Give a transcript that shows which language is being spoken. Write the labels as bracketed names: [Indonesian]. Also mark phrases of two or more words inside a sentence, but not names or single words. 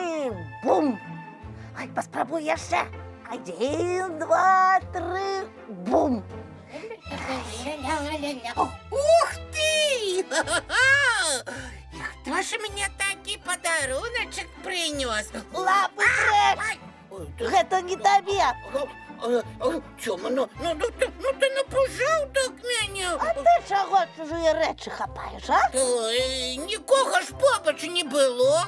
[Belarusian] бум! Ай, паспрабуй яшчэ. 1, 2, 3, бум! Ух ты! [Russian] И кто же мне [Belarusian] такі падаруначак прынёс? Лапы прэч! Гэта не табе! Цёма, ну ты напужаў так мяне. А ты чаго чужыя рэчы хапаеш, а? Ой, нікога ж побач не было.